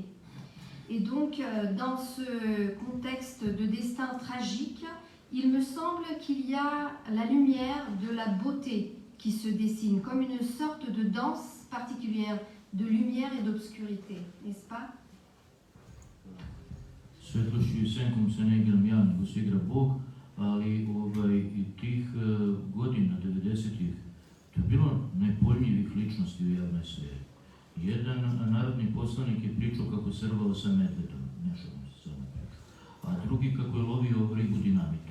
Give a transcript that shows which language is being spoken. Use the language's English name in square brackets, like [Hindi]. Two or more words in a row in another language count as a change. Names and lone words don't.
[French] Et donc, dans ce contexte de destin tragique, il me semble qu'il y a la lumière de la beauté qui se dessine, comme une sorte de danse particulière de lumière et d'obscurité, n'est-ce pas? [Serbian] Svetlošću i senkom se ne igram ja, nego se igra Bog, ali i tih godina, 90-ih, to je bilo nepojmljivih ličnosti u javnoj sferi. Jedan narodni poslanik je pričao kako se rvao sa medvedom, nešavom se samo pričao, a drugi kako je lovio ribu dinamitom.